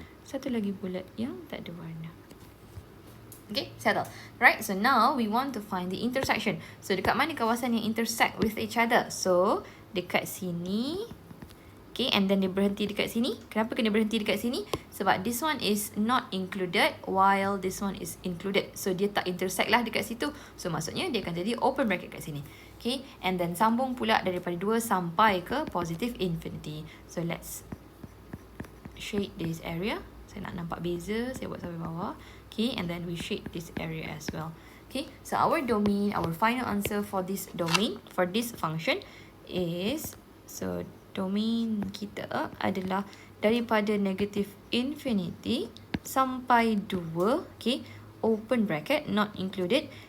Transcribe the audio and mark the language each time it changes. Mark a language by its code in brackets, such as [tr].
[ms] Satu lagi bulat yang tak ada warna. [en] Okay, settle. Right, so now we want to find the intersection. [ms] So dekat mana kawasan yang [en] intersect with each other? [ms] So dekat sini. Okay, and then dia berhenti dekat sini. Kenapa kena berhenti dekat sini? [en] Sebab this one is not included while this one is included. [ms] So dia tak intersect lah dekat situ. So maksudnya dia akan jadi open bracket kat sini. Okay, and then sambung pula daripada 2 sampai ke positive infinity. [en] So let's shade this area. [ms] Saya nak nampak beza, saya buat sampai bawah. [en] Okay, and then we shade this area as well. Okay, so our domain, our final answer for this domain, for this function is, [ms] so domain kita adalah daripada negative infinity sampai 2, [en] okay, open bracket, not included.